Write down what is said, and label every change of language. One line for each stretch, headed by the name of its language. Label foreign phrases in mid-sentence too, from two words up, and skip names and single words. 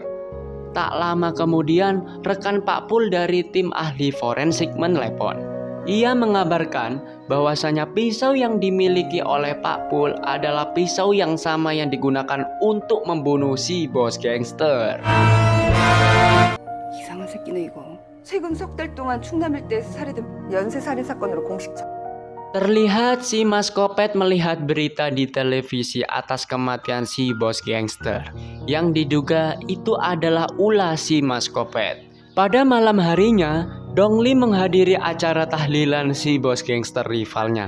Indonesian: Tak lama kemudian, rekan Pak Pul dari tim ahli forensik menelepon. Ia mengabarkan bahwasanya pisau yang dimiliki oleh Pak Pul adalah pisau yang sama yang digunakan untuk membunuh si bos gangster.
Korean: 이상한 새끼네 이거. 최근 석 달 동안 충남 일대 살해된 연쇄 살인 사건으로 공식
Indonesian: Terlihat si Mas Kopet melihat berita di televisi atas kematian si bos gangster yang diduga itu adalah ulah si Mas Kopet. Pada malam harinya, Dongli menghadiri acara tahlilan si bos gangster rivalnya.